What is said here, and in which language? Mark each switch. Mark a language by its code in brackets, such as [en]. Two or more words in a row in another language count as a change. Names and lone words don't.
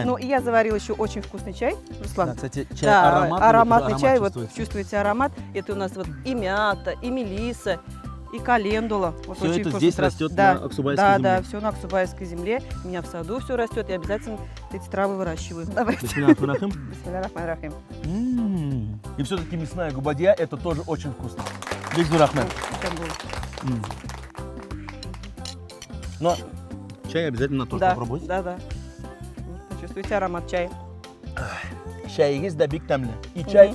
[ru] Ну, и я заварила еще очень вкусный чай, Руслан. Да, кстати, чай Да, ароматный, ароматный вот чай, аромат вот чувствуется. чувствуете аромат. Это у нас вот и мята, и мелиса, и календула. Вот Всё очень это вкусный здесь трав- растет да, на Аксубайской да, земле. Да, все на Аксубайской земле. У меня в саду все растет, и обязательно эти травы выращиваю. Давайте. [ar] بسم الله الرحمن الرحيم. بسم الله الرحمن الرحيم. [ru] И все-таки мясная губадья, это тоже очень вкусно. Бисмиллахи. Но чай обязательно тоже Да, попробуйте. да, да. Вот, чувствуете аромат чая. Чай есть, да, [tt] биг тамли. [ru] И чай